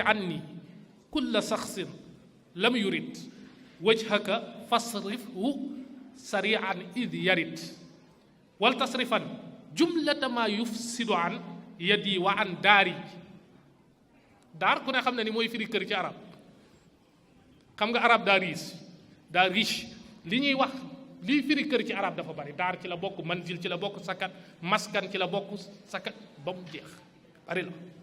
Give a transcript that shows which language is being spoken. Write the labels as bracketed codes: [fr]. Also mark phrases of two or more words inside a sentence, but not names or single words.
[ar] عني كل شخص لم يرد وجهك فاصرفه سريعا إذ يرد ولتصرفا جملة ما يفسد عن يدي وعن داري [wo] daar ku ne xam na ni mooy firi kër ci arab xam nga arab daa riche li ñuy wax lii firi kër ci arab dafa bari daar ci la bokk manzil ci la bokk sakat maskan ci la bokk sakat ba mu jeex bari la